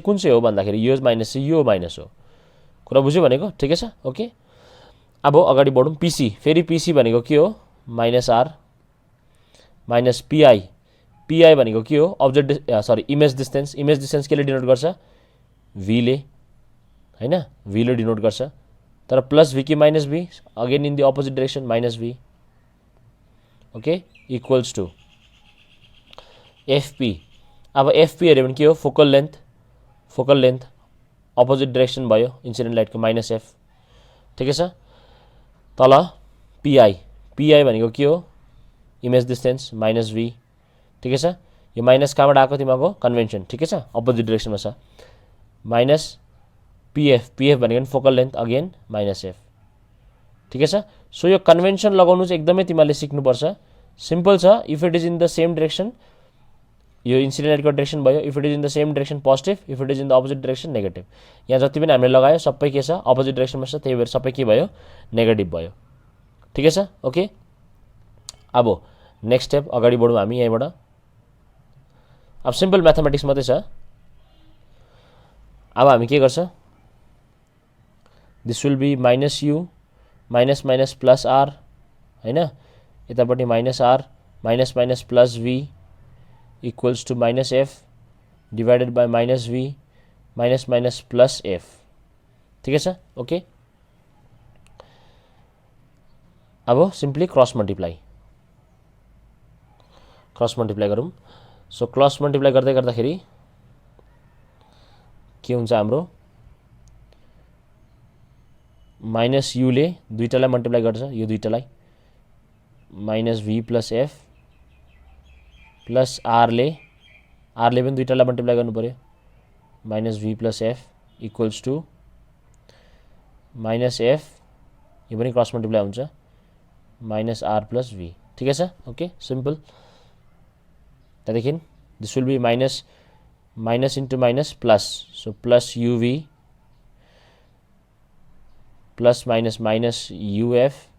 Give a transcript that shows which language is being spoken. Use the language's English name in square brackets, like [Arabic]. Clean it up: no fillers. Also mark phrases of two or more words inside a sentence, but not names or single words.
[Nepali] कुन चाहिँ हो भन्दाखेरि यो माइनस चाहिँ यो माइनस हो कुरा बुझ्यो भनेको ठिकै छ ओके अब अगाडि बढौँ पीसी फेरि पीसी भनेको के हो [English] minus R minus PI PI [Nepali] भनेको के हो [English] object sorry image distance [Nepali] केले डिनोट गर्छ भीले हैन भीले डिनोट गर्छ तर [English] plus V [Nepali] कि [English] minus V again in the opposite direction minus V okay equals to [Nepali] एफपी अब एफपी हेऱ्यो भने के हो [English] focal length opposite direction [Nepali] भयो [English] incident lightको minus F [Nepali] ठिकै छ तल पीआई भनेको के हो [English] image distance minus V [Nepali] ठिकै छ यो माइनस कहाँबाट आएको तिमीको कन्भेन्सन ठिकै छ [English] opposite directionमा [Nepali] छ [English] minus PF [Nepali] भनेको [English] focal length again minus F [Nepali] ठिकै छ सो यो कन्भेन्सन लगाउनु चाहिँ एकदमै तिमीले सिक्नुपर्छ सिम्पल छ [English] if it is in the same direction [Nepali] यो [English] incident lightको direction [Nepali] भयो [English] if it is in the same direction positive if it is in the opposite direction negative [Nepali] यहाँ जति पनि हामीले लगायो सबै के छ [English] opposite directionमा [Nepali] छ त्यही भएर सबै के भयो नेगेटिभ भयो ठिकै छ ओके अब [English] next step [Nepali] अगाडि बढौँ हामी यहीँबाट अब [English] simple mathematics [Nepali] मात्रै छ अब हामी के गर्छ [English] this will be minus U minus minus plus R [Nepali] हैन यतापट्टि [English] minus R minus minus plus V equals to minus F divided by minus V minus minus plus F [Nepali] ठिकै छ ओके अब [English] simply cross multiply [Nepali] गरौँ [English] so cross multiply [Nepali] गर्दै गर्दाखेरि के हुन्छ हाम्रो [English] minus Uले [Nepali] दुईटालाई मल्टिप्लाई गर्छ यो दुईटालाई [English] minus V plus F plus Rले [Nepali] पनि दुईटालाई मल्टिप्लाई गर्नु पर्यो [English] minus V plus F equals to minus F [Nepali] यो पनि [English] cross multiply [Nepali] हुन्छ [English] minus R plus V [Nepali] ठिकै छ [English] okay simple [Nepali] त्यहाँदेखि [English] this will be minus into minus plus so plus UV plus minus minus UF